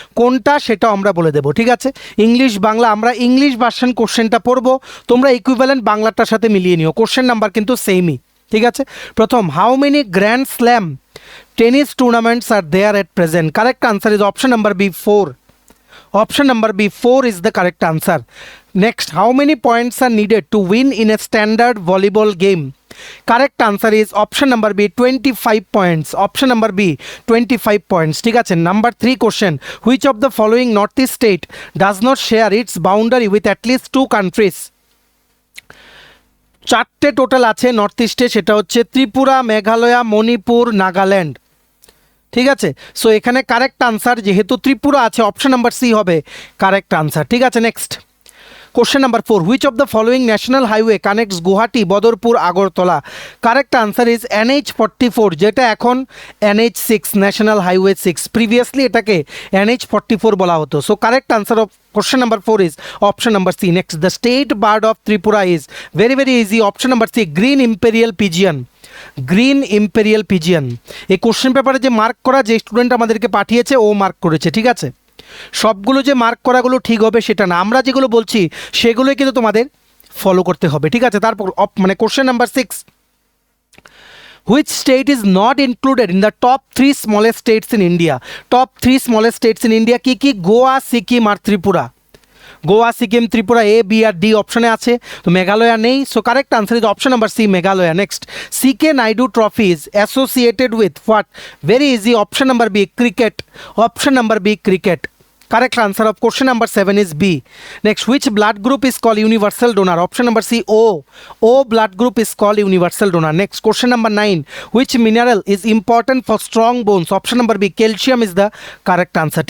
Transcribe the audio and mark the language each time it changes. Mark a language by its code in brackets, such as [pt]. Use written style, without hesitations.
[bn] কোনটা সেটা আমরা বলে দেবো। ঠিক আছে, ইংলিশ বাংলা আমরা ইংলিশ ভার্সন কোশ্চেনটা পড়বো, তোমরা ইকুইভ্যালেন্ট বাংলাটার সাথে মিলিয়ে নিও। [en] Question number কিন্তু সেমই। [bn] ঠিক আছে, প্রথম, [en] How many grand slam tennis tournaments are there at present? Correct answer is option number B 4. Option number B 4 is the correct answer. Next, how many points are needed to win in a standard volleyball game? Correct answer is option number B 25 points. Option number B 25 points. ঠিক আছে, number 3 question. Which of the following northeast state does not share its boundary with at least 2 countries? [bn] চারটে total আছে north ইস্টে, সেটা হচ্ছে ত্রিপুরা, মেঘালয়, মণিপুর, নাগাল্যান্ড। ঠিক আছে, so এখানে কারেক্ট আনসার যেহেতু ত্রিপুরা আছে, অপশন নাম্বার সি হবে কারেক্ট আনসার। [en] ঠিক আছে, next question number 4, which of the following national highway connects Guwahati, Badarpur, Agartala? Correct answer is NH44, [bn] যেটা এখন [en] NH6, national highway 6। Previously [bn] এটাকে NH44 বলা হতো। [en] So correct answer of question number 4 is option number C. Next, the state bird of Tripura is very easy. Option number C, green imperial pigeon. [bn] Green imperial pigeon. এই question পেপারে যে mark করা যে student আমাদেরকে পাঠিয়েছে ও mark করেছে। ঠিক আছে, সবগুলো যে মার্ক করাগুলো ঠিক হবে সেটা না, আমরা যেগুলো বলছি সেগুলোই কিন্তু তোমাদের ফলো করতে হবে। ঠিক আছে, তারপর মানে question number 6, [en] Which state is not included in the top 3 smallest states in India? Top 3 smallest states in India [bn] কি গোয়া, সিকিম আর ত্রিপুরা। গোয়া, সিকিম, ত্রিপুরা, এ, বি আর ডি অপশনে আছে, তো মেঘালয়া নেই। [en] So correct answer is option number C, Meghalaya. Next, C K Naidu trophy is associated with what? Very easy, option number B, cricket. Option number B, cricket. Correct answer of question number 7 is B. Next, which blood group is called universal donor? Option number C, O. O blood group is called universal donor. Next, question number 9. Which mineral is important for strong bones? Option number B, calcium is the correct answer.